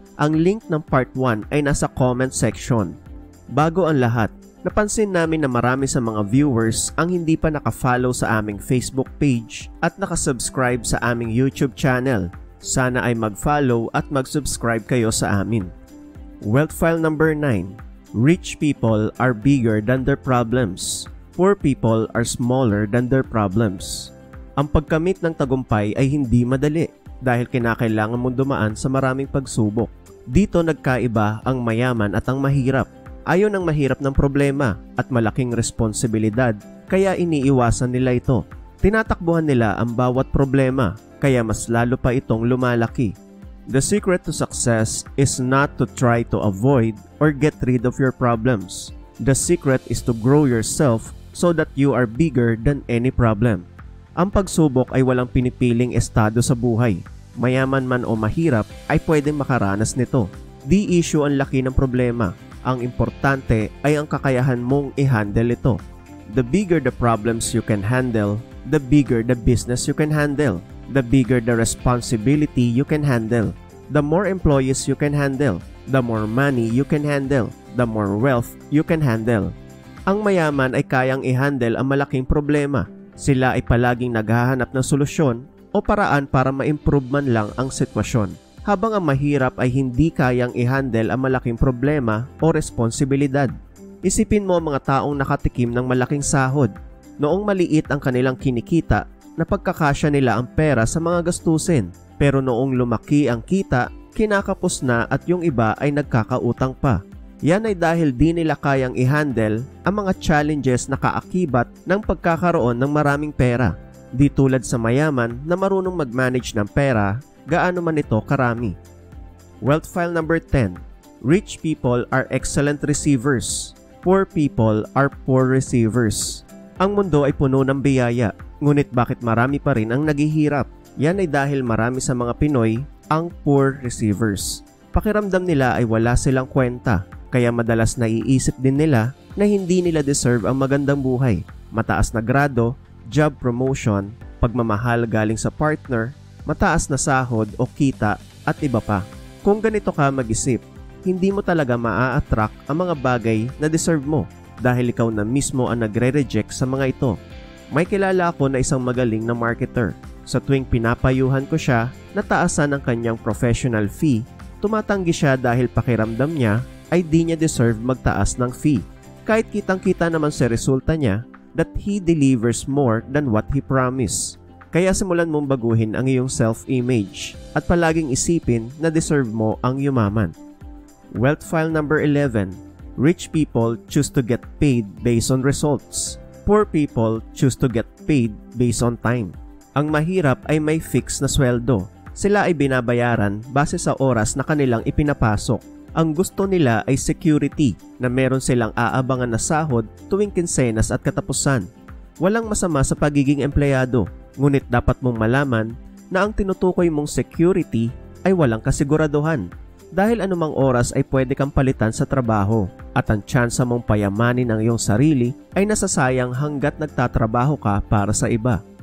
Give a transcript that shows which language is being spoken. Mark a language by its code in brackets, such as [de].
[tl] Ang link ng Part 1 ay nasa comment section. Bago ang lahat, napansin namin na marami sa mga viewers ang hindi pa nakafollow sa aming Facebook page at nakasubscribe sa aming YouTube channel. Sana ay mag-follow at mag-subscribe kayo sa amin. [en] Wealth File number 9. Rich people are bigger than their problems. Poor people are smaller than their problems. [tl] Ang pagkamit ng tagumpay ay hindi madali dahil kinakailangan mong dumaan sa maraming pagsubok. Dito nagkaiba ang mayaman at ang mahirap. Ayaw ng mahirap ng problema at malaking responsibilidad, kaya iniiwasan nila ito. Tinatakbuhan nila ang bawat problema, kaya mas lalo pa itong lumalaki. [en] The secret to success is not to try to avoid or get rid of your problems. The secret is to grow yourself so that you are bigger than any problem. [tl] Ang pagsubok ay walang pinipiling estado sa buhay. Mayaman man o mahirap ay pwedeng makaranas nito. Di issue ang laki ng problema. Ang importante ay ang kakayahan mong i-handle ito. [en] The bigger the problems you can handle, the bigger the business you can handle. The bigger the responsibility you can handle. The more employees you can handle, the more money you can handle, the more wealth you can handle. [tl] Ang mayaman ay kayang i-handle ang malaking problema. Sila ay palaging naghahanap ng solusyon o paraan para ma-improve man lang ang sitwasyon. Habang ang mahirap ay hindi kayang i-handle ang malaking problema o responsibilidad. Isipin mo ang mga taong nakatikim ng malaking sahod. Noong maliit ang kanilang kinikita, napagkakasya nila ang pera sa mga gastusin. Pero noong lumaki ang kita, kinakapos na at yung iba ay nagkakautang pa. Yan ay dahil di nila kayang i-handle ang mga challenges na kaakibat ng pagkakaroon ng maraming pera. Di tulad sa mayaman na marunong mag-manage ng pera, gaano man ito karami. [en] Wealth File number 10. Rich people are excellent receivers. Poor people are poor receivers. [tl] Ang mundo ay puno ng biyaya, ngunit bakit marami pa rin ang naghihirap? Yan ay dahil marami sa mga Pinoy ang poor receivers. Pakiramdam nila ay wala silang kwenta, kaya madalas naiisip din nila na hindi nila deserve ang magandang buhay. Mataas na grado, job promotion, pagmamahal galing sa partner, mataas na sahod o kita at iba pa. Kung ganito ka mag-isip, hindi mo talaga maa-attract ang mga bagay na deserve mo dahil ikaw na mismo ang nagre-reject sa mga ito. May kilala ako na isang magaling na marketer. Sa tuwing pinapayuhan ko siya na taasan ang kanyang professional fee, tumatanggi siya dahil pakiramdam niya ay di niya deserve magtaas ng fee. Kahit kitang-kita naman sa resulta niya [en] that he delivers more than what he promised. [tl] Kaya simulan mong baguhin ang iyong self-image at palaging isipin na deserve mo ang yumaman. [en] Wealth File number 11. Rich people choose to get paid based on results. Poor people choose to get paid based on time. [tl] Ang mahirap ay may fix na sweldo. Sila ay binabayaran base sa oras na kanilang ipinapasok. Ang gusto nila ay security na meron silang aabangan na sahod tuwing kinsenas at katapusan. Walang masama sa pagiging empleyado. Ngunit dapat mong malaman na ang tinutukoy mong security ay walang kasiguraduhan dahil anumang oras ay pwede kang palitan sa trabaho at ang tsansa mong payamanin ang iyong sarili ay nasasayang hanggat nagtatrabaho ka para sa iba.